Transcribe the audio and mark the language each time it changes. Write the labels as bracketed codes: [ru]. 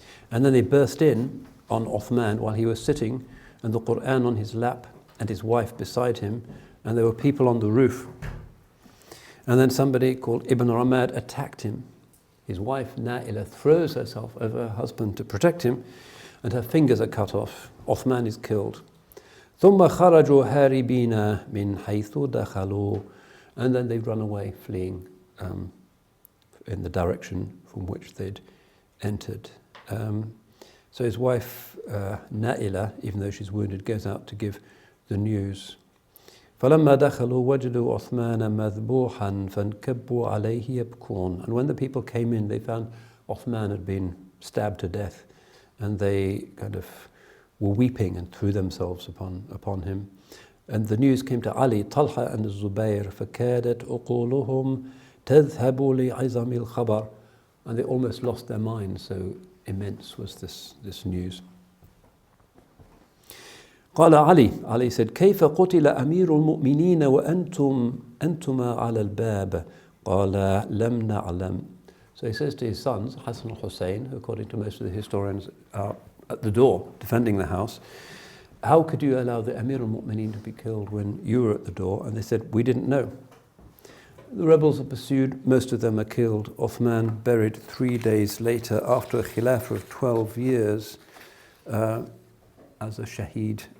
[en] And then they burst in on Uthman while he was sitting, and the Quran on his lap and his wife beside him, and there were people on the roof. And then somebody called Ibn Ramad attacked him. His wife Na'ila throws herself over her husband to protect him, and her fingers are cut off. Uthman is killed. [ar] ثم خرجوا هاربين من حيث دخلوا. [en] And then they've run away, fleeing in the direction from which they'd entered. So his wife Na'ila, even though she's wounded, goes out to give the news. [ar] فلما دخلوا وجدوا عثمان مذبوحا فانكبوا عليه يبكون. [en] And when the people came in, they found Uthman had been stabbed to death, and they kind of were weeping and threw themselves upon him. And the news came to Ali, Talha and Zubayr, [ar] فكادت عقولهم تذهب لعظم الخبر. [en] And they almost lost their minds, so immense was this news. [ar] قال [en] Ali said, [ar] كيف قتل أمير المؤمنين أنتما على الباب؟ قال لم نعلم. [en] So he says to his sons, Hassan and Hussein, who according to most of the historians are at the door defending the house, how could you allow the Amir al-Mu'mineen to be killed when you were at the door? And they said, we didn't know. The rebels are pursued, most of them are killed. Uthman buried 3 days later after a khilafah of 12 years as a shaheed.